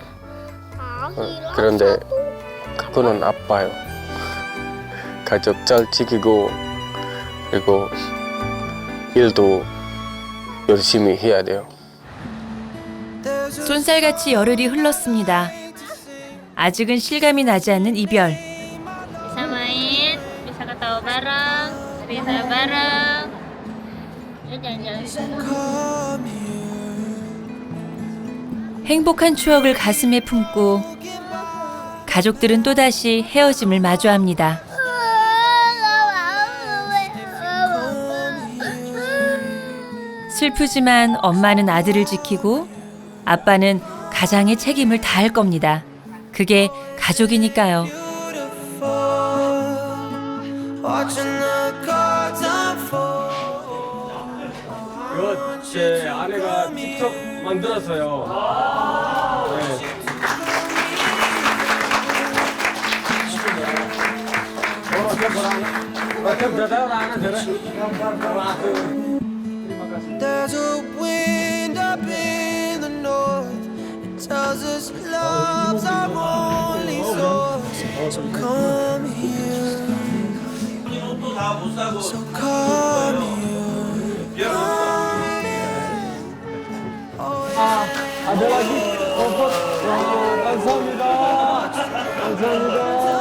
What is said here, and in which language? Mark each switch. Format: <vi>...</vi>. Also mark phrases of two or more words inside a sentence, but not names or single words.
<ko>그런데 그거는 아빠요. 가족 잘 지키고 그리고 일도 열심히 해야 돼요. 쏜살같이 열흘이 흘렀습니다. 아직은 실감이 나지 않는 이별.</ko> <id>Bisa main, bisa ketawa bareng, cerita bareng. Ya jalan-jalan.</id> <ko>행복한 추억을 가슴에 품고 가족들은 또다시 헤어짐을 마주합니다. 슬프지만 엄마는 아들을 지키고 아빠는 가장의 책임을 다할 겁니다. 그게 가족이니까요. 이거 제 아내가 직접 만들었어요. 네.</ko> <en>There's a wind up in the north. It tells us love's our only source. So come here. So come here.</en> <id>ada lagi.</id> <ko>감사합니다. 감사합니다.</ko>